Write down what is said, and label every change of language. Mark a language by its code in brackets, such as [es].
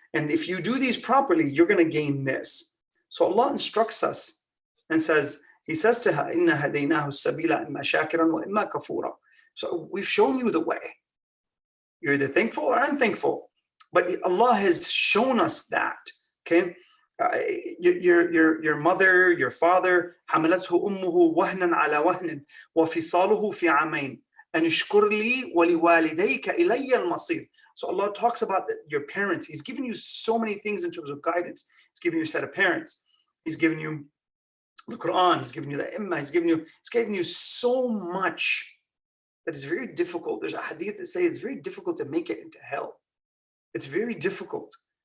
[en] And if you do these properly, you're going to gain this. So Allah instructs us and says, He says to her, [ar] Inna hadaynahu sabila imma shakiran wa imma kafura. [en] So we've shown you the way. You're either thankful or unthankful. But Allah has shown us that. Okay, your mother, your father, [ar] حملته أمه وهنا على وهن وفصاله في عامين أن اشكر لي ولوالديك إلي المصير. [en] So Allah talks about your parents. He's given you so many things in terms of guidance. He's given you a set of parents. He's given you the Quran. He's given you the Imma. He's given you so much that is very difficult. There's a hadith that says it's very difficult to make it into hell. It's very difficult.